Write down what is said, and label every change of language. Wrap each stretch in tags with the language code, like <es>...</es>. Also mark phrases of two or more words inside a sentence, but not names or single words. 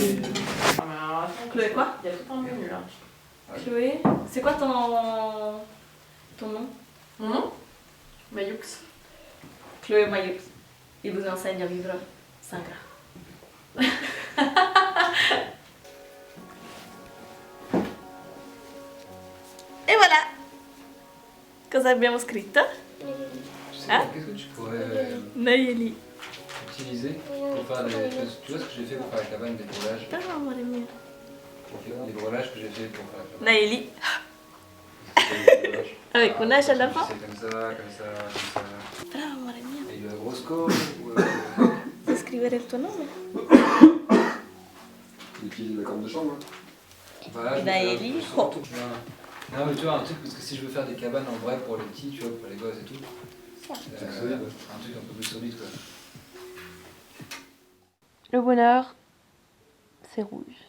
<fr>Alors, Chloé, quoi? Il y a tout un menu là. Chloé, c'est quoi ton nom? Mon nom? Mayux. Chloé Mayux. Il vous enseigne à vivre sans gras. Et voilà!</fr> <it>Cosa abbiamo scritto?</it> <fr>Qu'est-ce que tu pourrais Nayeli. utiliser pour faire des choses? Tu vois ce que j'ai fait pour faire la cabane, des brelages?</fr> <it>Ah, amore mio.</it> <fr>Les brelages que j'ai fait pour faire la cabane. Nayeli. C'est des brelages. Avec un H à la fin? C'est comme ça, comme ça, comme ça.</fr> <it>Bravo, amore mio.</it> <fr>Et il y a un gros score ou</fr> <it>Puoi scrivere il tuo nome?</it> <fr>Et puis la corde de chambre. voilà, je vais Nayeli. faire surtout, tu vois. Non mais tu vois un truc, parce que si je veux faire des cabanes en vrai pour les petits, tu vois, pour les gosses et tout, un truc un peu plus solide quoi. Le bonheur, c'est rouge.</fr>